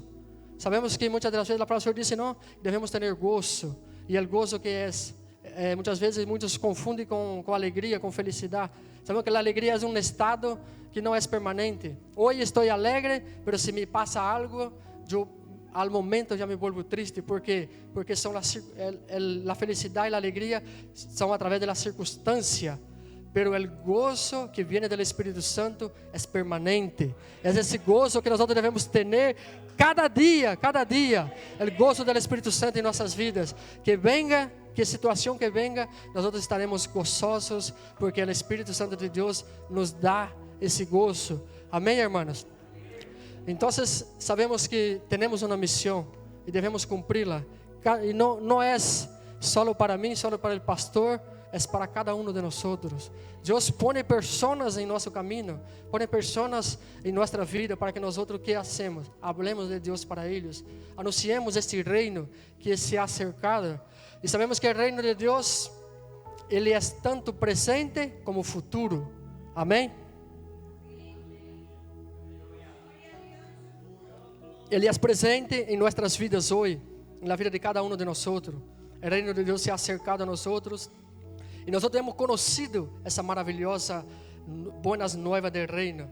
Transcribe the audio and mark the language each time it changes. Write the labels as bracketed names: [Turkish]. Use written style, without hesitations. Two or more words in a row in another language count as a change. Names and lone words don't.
[Portuguese] Sabemos que muitas das vezes a palavra do Senhor disse, não, devemos ter gozo, e o gozo que é muitas vezes muitos confundem com alegria, com felicidade. Sabemos que a alegria é um estado que não é permanente. Hoje estou alegre, mas se me passa algo, eu [Spanish] al momento [Portuguese] já me volvo triste, porque são a felicidade e a alegria são através da circunstância, [Spanish] pero el gozo que viene del [Portuguese] Espírito Santo é permanente. É esse gozo que nós devemos ter cada dia, o gozo do Espírito Santo em nossas vidas. [Spanish] Que venga, [Portuguese] que situação [Spanish] que venga, [Portuguese] nós estaremos gozosos, porque o Espírito Santo de Deus nos dá esse gozo. Amém, hermanos? Então, sabemos que temos uma missão e devemos cumpri-la. E não é só para mim, só para o pastor, é para cada um de nós. Deus põe pessoas em nosso caminho, põe pessoas em nossa vida para que nós [Spanish] que hacemos? [Portuguese] Hablemos de Deus para eles, [Spanish] anunciemos este reino que se ha acercado. [Portuguese] E sabemos que o reino de Deus, ele é tanto presente como futuro. Amém? Ele é presente em nossas vidas hoje, na vida de cada um de nós. O reino de Deus [Spanish] se ha acercado [Portuguese] a nós e nós temos conhecido essa maravilhosa boas novas do reino.